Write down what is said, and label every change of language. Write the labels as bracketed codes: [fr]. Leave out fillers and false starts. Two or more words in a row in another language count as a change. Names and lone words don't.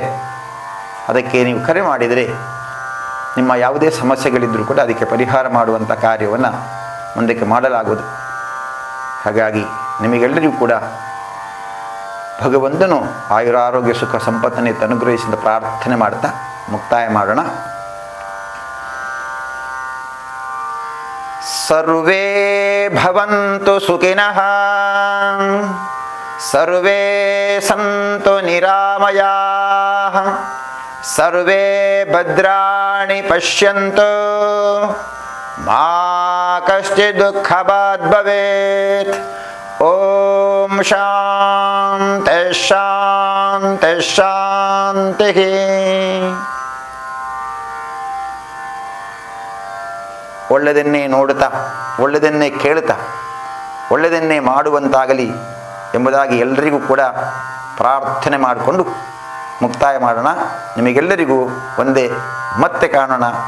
[kn] ಅದಕ್ಕೆ ನೀವು ಕರೆ ಮಾಡಿದರೆ ನಿಮ್ಮ ಯಾವುದೇ ಸಮಸ್ಯೆಗಳಿದ್ದರೂ ಕೂಡ ಅದಕ್ಕೆ ಪರಿಹಾರ ಮಾಡುವಂಥ ಕಾರ್ಯವನ್ನು ಮುಂದಕ್ಕೆ ಮಾಡಲಾಗುವುದು. ಹಾಗಾಗಿ ನಿಮಗೆಲ್ಲರಿಗೂ ಕೂಡ ಭಗವಂತನು ಆಯುರಾರೋಗ್ಯ ಸುಖ ಸಂಪತ್ತನ್ನು ಅನುಗ್ರಹಿಸಿದ ಪ್ರಾರ್ಥನೆ ಮಾಡ್ತಾ ಮುಕ್ತಾಯ ಮಾಡೋಣ. [sa] ಸರ್ವೇ ಭವಂತು ಸುಖಿನಃ, ಸರ್ವೇ ಸಂತು ನಿರಾಮಯಾಃ, ಸರ್ವೇ ಭದ್ರಾಣಿ ಪಶ್ಯಂತು, ಮಾ ಕಶ್ಚಿತ್ ದುಃಖಭಾಗ್ ಭವೇತ್. ಓಂ ಶಾಂತಿ ಶಾಂತಿ ಶಾಂತಿ. [kn] ಒಳ್ಳೆಯದನ್ನೇ ನೋಡುತ್ತಾ, ಒಳ್ಳೆಯದನ್ನೇ ಕೇಳುತ್ತಾ, ಒಳ್ಳೆಯದನ್ನೇ ಮಾಡುವಂತಾಗಲಿ ಎಂಬುದಾಗಿ ಎಲ್ಲರಿಗೂ ಕೂಡ ಪ್ರಾರ್ಥನೆ ಮಾಡಿಕೊಂಡು ಮುಕ್ತಾಯ ಮಾಡೋಣ. ನಿಮಗೆಲ್ಲರಿಗೂ ಒಂದೇ ಮತ್ತೆ ಕಾಣೋಣ.